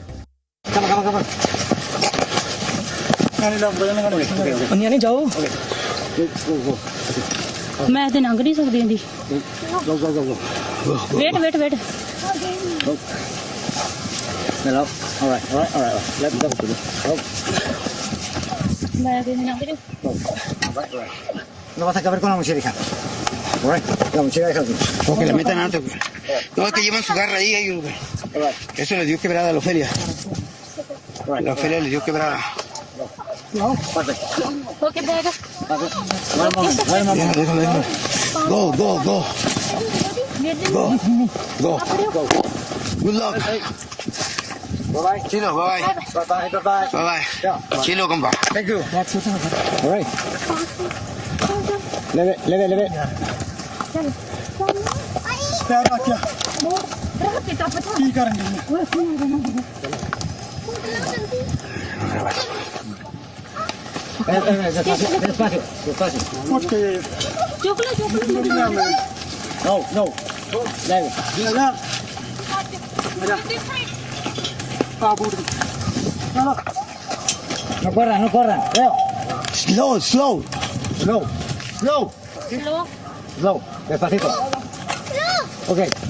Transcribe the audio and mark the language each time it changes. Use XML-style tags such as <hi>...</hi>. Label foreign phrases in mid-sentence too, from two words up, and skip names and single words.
<hi>जाओ मैं तो लंघ नहीं सकती थी।</hi> <en>wait wait wait</en> <hi>मैं तो लंघ रही।</hi> <es>No vas a acabar con la mochila, hija. Alright, la mochila deja aquí. O que le metan alto. No, es que llevan su garra ahí, eso le dio quebrada a la Ofelia. La Ofelia le dio quebrada. No,</es> <en>okay bag</en> <es>déjalo.</es> <en>Go. Good luck. Bye-bye. Chilo, bye-bye. Bye-bye. Chilo, compa. Thank you. Alright.</en> <es>Leve.</es> <hi>पैर रख के की करेंगे उठ के</hi> <es>No, no. Dai.</es> <hi>आजा आजा आप उठ चलो</hi> <es>No corran. Leo. Slow.</es> <en>Slow. Despacito. Okay.</en>